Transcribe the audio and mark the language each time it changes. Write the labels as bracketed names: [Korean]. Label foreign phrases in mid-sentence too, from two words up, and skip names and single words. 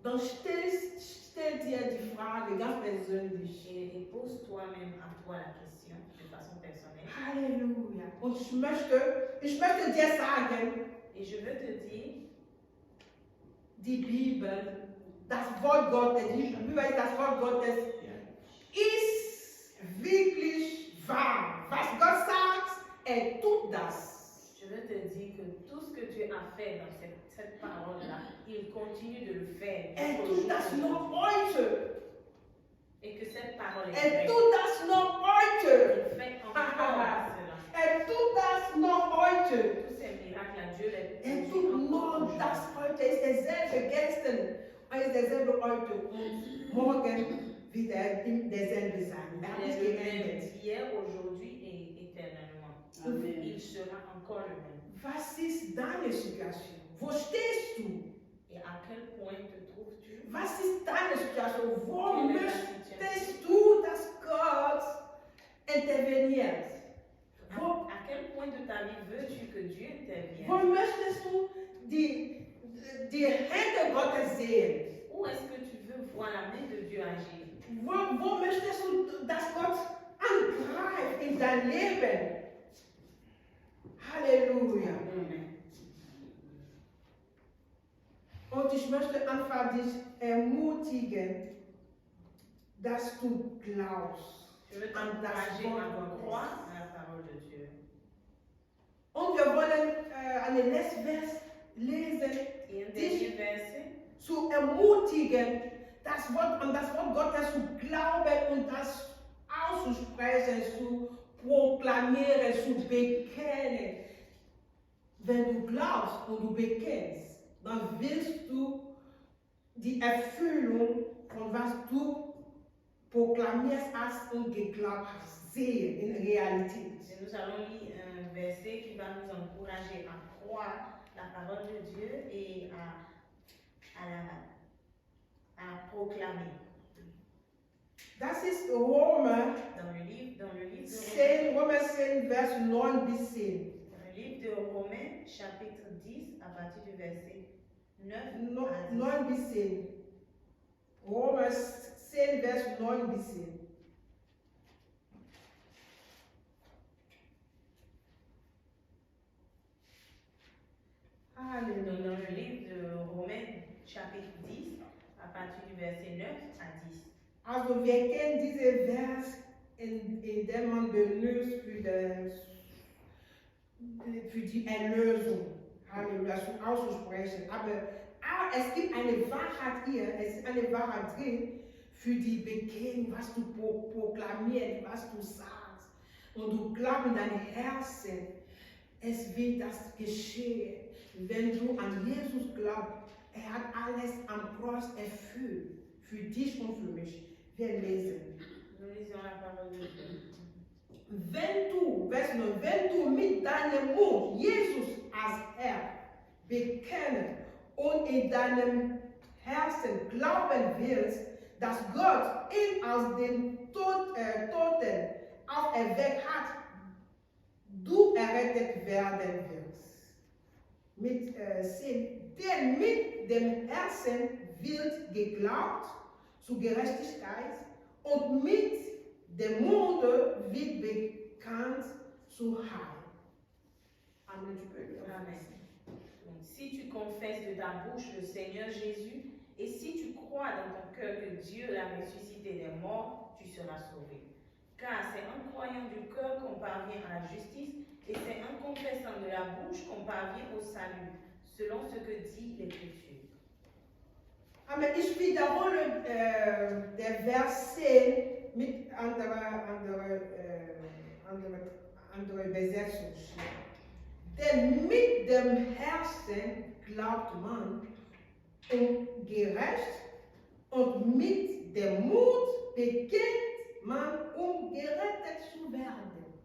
[German] Dan stel dir die Frage ganz persönlich. [French] Et pose toi-même à toi la question de façon personnelle. [German] Halleluja. Und ich möchte dir sagen, [French] Et je veux te dire, [German] die Bibel, das Wort Gottes, die Bibel ist das Wort Gottes, ist wirklich wahr. Was Gott sagt, tut das. [French] je veux te dire que tout ce que Dieu a fait dans cette parole-là, il continue de le faire. [German] Tut das noch heute. [French] Et que cette parole est vraie. [German] Tut das noch heute. [French] Il fait encore cela. [German] Tut das noch heute. [French] Tous ces miracles, Dieu les [German] Tut noch das heute. Ist derselbe gestern, ist derselbe heute und morgen wieder derselbe sein. Er hat nicht geändert. [French] Hier, aujourd'hui et éternellement. Amen. Il sera encore le même. [German] Was ist deine Situation? Wo stehst du? [French] Et à quel point te trouves-tu? [German] Was ist deine Situation? Wo [French] Quelle est ta [German] möchtest [French] situation? [German] du, dass Gott interveniert? Wo, [French] À quel point de ta vie veux-tu que Dieu intervienne? [German] wo möchtest du die Hände Gottes sehen? [French] Où est-ce que tu veux voir la main de Dieu agir? [German] Wo möchtest du, dass Gott angreift in dein Leben? Halleluja. Amen. Und ich möchte einfach dich ermutigen, dass du glaubst [French] Je veux [German] an das [French] t'encourager [German] Wort [French] à croire [German] Gottes. [French] à la parole de Dieu. [German] Und wir wollen einen letzten Vers lesen, [French] Et un dernier verset, [German] zu ermutigen, an das Wort Gottes zu glauben und das auszusprechen, zu proklamieren, zu bekennen. Wenn du glaubst und du bekennst, dann willst du die Erfüllung von was du proklamiert hast und geglaubt hast, sehen in Realität. [French] et nous allons lire un verset qui va nous encourager à croire la parole de Dieu et à la proclamer. [German] Das ist Römer [French] Dans le livre de [German] 10, Römer 10, Vers 9 bis 10. [French] Dans le livre de Romains, chapitre 10, à partir du verset 9 à 10. [German] 9 bis 10. Römer 10, Vers 9 bis 10. [French] Donc, dans le livre de Romains, chapitre 10, à partir du verset 9 à 10. [German] Also wir kennen diese Vers, in dem man benutzt für die Erlösung. Halleluja, auszusprechen. Aber es gibt eine Wahrheit hier, es ist eine Wahrheit drin für die Bekehrung, was du proklamierst, was du sagst. Und du glaubst in deinem Herzen, es wird das geschehen. Wenn du an Jesus glaubst, hat alles am Kreuz erfüllt. Für dich und für mich. Wir lesen. [French] Nous lisons la parole de Dieu. [German] Wenn du mit deinem Mund Jesus als Herr bekennen und in deinem Herzen glauben willst, dass Gott ihn aus den Toten auferweckt hat, du errettet werden wirst. Denn mit dem Herzen wird geglaubt zur Gerechtigkeit und mit dem Munde wird bekannt zu Heil. Amen. Amen. [French] Donc, si tu confesses de ta bouche le Seigneur Jésus et si tu crois dans ton cœur que Dieu l'a ressuscité des morts, tu seras sauvé. Car c'est en croyant du cœur qu'on parvient à la justice et c'est en confessant de la bouche qu'on parvient au salut, selon ce que dit l'Écriture. Amen. [German] Ich wiederhole der Vers 10 mit anderer Übersetzung. Denn mit dem Herzen glaubt man und gerecht und mit dem Mund bekennt man, gerettet zu werden.